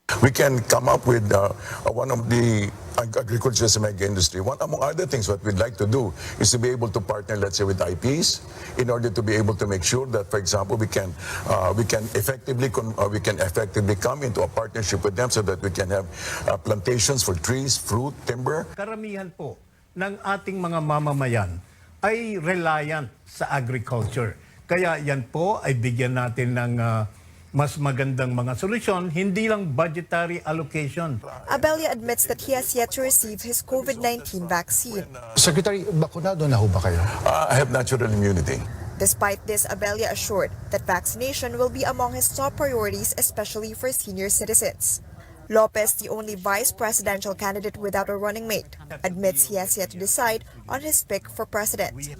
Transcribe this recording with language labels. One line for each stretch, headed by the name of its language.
English: We can come up with one of the agriculture mega industry. One among other things, what we'd like to do is to be able to partner, let's say, with IPs in order to be able to make sure that, for example, we can effectively come into a partnership with them so that we can have plantations for trees, fruit, timber.
Filipino: Karamihan po ng ating mga mamamayan ay reliant sa agriculture. Kaya yan po ay bigyan natin ng mas magandang mga solusyon, hindi lang budgetary allocation.
English: Abella admits that he has yet to receive his COVID-19 vaccine.
Filipino: Secretary, bakunado na ho ba kayo?
English: I have natural immunity. Despite this, Abella assured that vaccination will be among his top priorities, especially for senior citizens. Lopez, the only vice presidential candidate without a running mate, admits he has yet to decide on his pick for president.